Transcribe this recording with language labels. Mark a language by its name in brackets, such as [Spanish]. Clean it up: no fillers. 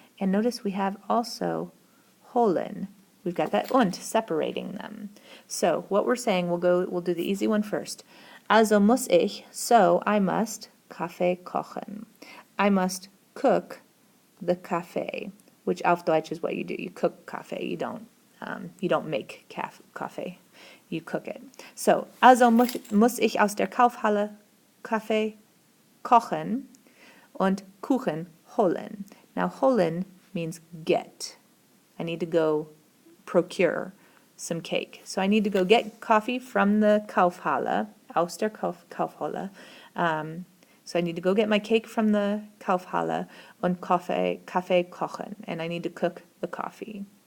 [English] And notice we have also holen. We've got that und separating them. So what we're saying, we'll do the easy one first. [German] Also muss ich, [English] so I must Kaffee kochen. I must cook the Kaffee, which [German] auf Deutsch [English] is what you do. You cook Kaffee. You don't make Kaffee. You cook it. [German] So, also muss ich aus der Kaufhalle Kaffee kochen und Kuchen holen. [English] Now, holen means get. I need to go procure some cake. So I need to go get coffee from the Kaufhalle, [German] aus der Kaufhalle. [English] So I need to go get my cake from the Kaufhalle [German] und Kaffee kochen, [English] and I need to cook the coffee.